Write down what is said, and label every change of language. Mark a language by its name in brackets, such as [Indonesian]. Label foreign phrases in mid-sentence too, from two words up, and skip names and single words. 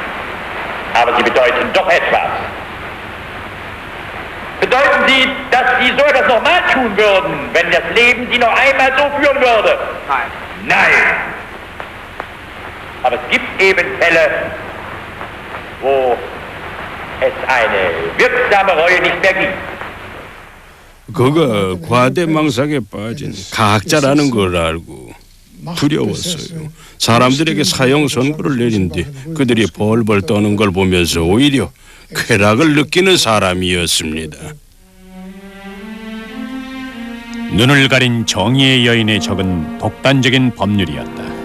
[German] Aber sie bedeuten doch etwas. Bedeuten sie, dass sie so etwas nochmal tun würden, wenn das Leben sie noch einmal so führen würde? Nein. Nein. Aber es gibt eben Fälle, wo es eine wirksame Reue nicht mehr gibt. [Korean] 그가 과대망상에 빠진 가학자라는 걸 알고 두려웠어요. 사람들에게 사형 선고를 내린 뒤 그들이 벌벌 떠는 걸 보면서 오히려 쾌락을 느끼는 사람이었습니다. 눈을 가린 정의의 여인의 적은 독단적인 법률이었다.